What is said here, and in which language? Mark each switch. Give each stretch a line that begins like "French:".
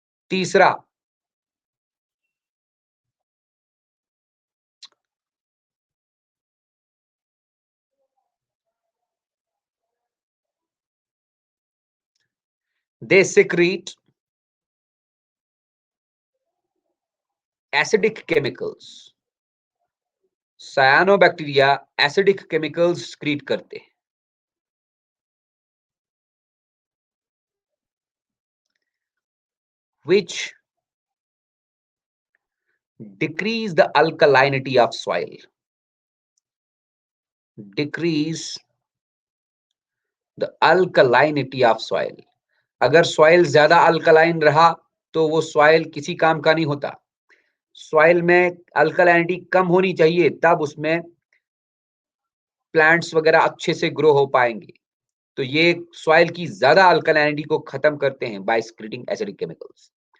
Hindi: तीसरा,
English: They secrete acidic chemicals.
Hindi: सायानोबैक्टीरिया acidic chemicals secrete करते हैं,
English: which decrease the alkalinity of soil,
Hindi: decrease the alkalinity of soil। अगर soil ज्यादा alkaline रहा तो वो सॉइल किसी काम का नहीं होता, सॉइल में अल्कलाइनिटी कम होनी चाहिए, तब उसमें प्लांट्स वगैरह अच्छे से ग्रो हो पाएंगे। तो ये सॉइल की ज्यादा अल्कलाइनिटी को खत्म करते हैं
English: By secreting acidic chemicals.